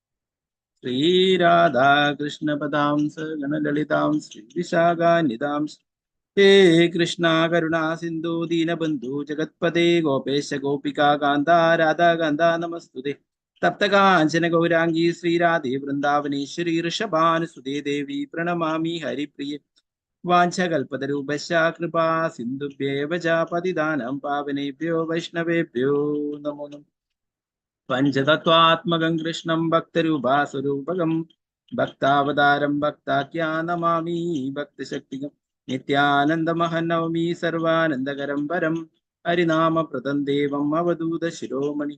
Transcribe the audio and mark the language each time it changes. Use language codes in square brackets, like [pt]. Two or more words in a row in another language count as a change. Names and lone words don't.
[sa] श्रीराधाकृष्णपदां सगणललितां श्रीविशाखान्वितां हे कृष्ण करुणा सिन्धु दीनबन्धु जगत्पते गोपेश गोपिका कान्त राधाकान्त नमस्तुते. तप्तकाञ्चन गौराङ्गी श्रीराधे वृन्दावनेश्वरि ऋषभानुसुते देवि प्रणमामि हरिप्रिय. वाञ्छाकल्पतरुभ्यश्च कृपा सिन्धुभ्य एव च पतितानां पावनेभ्यो वैष्णवेभ्यो नमो नमः. पञ्चतत्त्वात्मकं कृष्णं भक्तरूपस्वरूपकं भक्तावतारं भक्ताख्यं नमामि भक्तशक्तिकं नित्यानन्दमहं नौमि सर्वानन्दकरं वरं हरिनामप्रदं देवं अवधूत शिरोमणि.